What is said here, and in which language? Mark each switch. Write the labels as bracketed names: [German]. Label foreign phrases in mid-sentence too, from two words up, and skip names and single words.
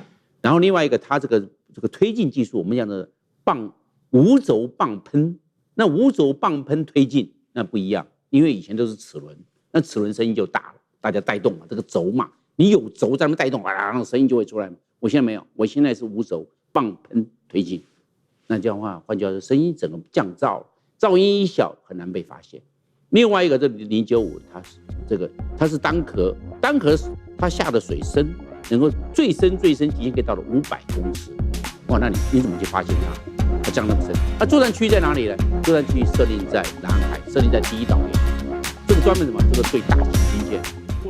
[Chinese] 然後另外一個，它這個推進技術，我們講的無軸棒噴，那無軸棒噴推進那不一樣，因為以前都是齒輪，那齒輪聲音就大了，大家帶動嘛，這個軸嘛，你有軸在那帶動，然後聲音就會出來。我現在沒有，我現在是無軸棒噴推進，那這樣的話，換句話說，聲音整個降噪，噪音一小很難被發現。另外一個，這095，它是單殼它下的水深能夠最深極限可以到了500公尺，哇，那你怎麼去發現它？它降那麼深，它作戰區在哪裡呢？作戰區設定在南海，設定在第一島鏈，這個專門什麼？這個對大型軍艦。